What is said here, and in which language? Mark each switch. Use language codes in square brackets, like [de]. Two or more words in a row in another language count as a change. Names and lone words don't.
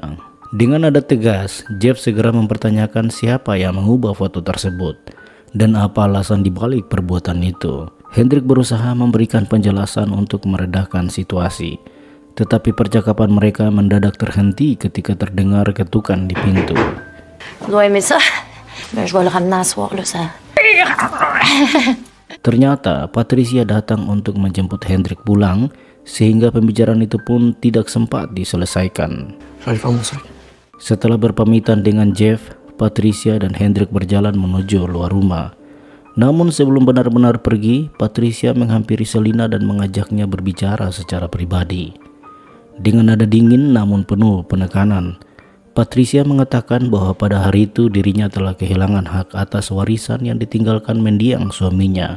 [id] Dengan nada tegas, Jeff segera mempertanyakan siapa yang mengubah foto tersebut dan apa alasan dibalik perbuatan itu. Hendrik berusaha memberikan penjelasan untuk meredakan situasi, tetapi percakapan mereka mendadak terhenti ketika terdengar ketukan di pintu. [fr] Tu dois aimer ça. Ben, je vais le ramener à soir, là, ça. [id] Ternyata Patricia datang untuk menjemput Hendrik pulang, sehingga pembicaraan itu pun tidak sempat diselesaikan. [fr] J'allais faire mon sac. [id] Setelah berpamitan dengan Jeff, Patricia dan Hendrik berjalan menuju luar rumah. Namun sebelum benar-benar pergi, Patricia menghampiri Selina dan mengajaknya berbicara secara pribadi. Dengan nada dingin namun penuh penekanan, Patricia mengatakan bahwa pada hari itu dirinya telah kehilangan hak atas warisan yang ditinggalkan mendiang suaminya.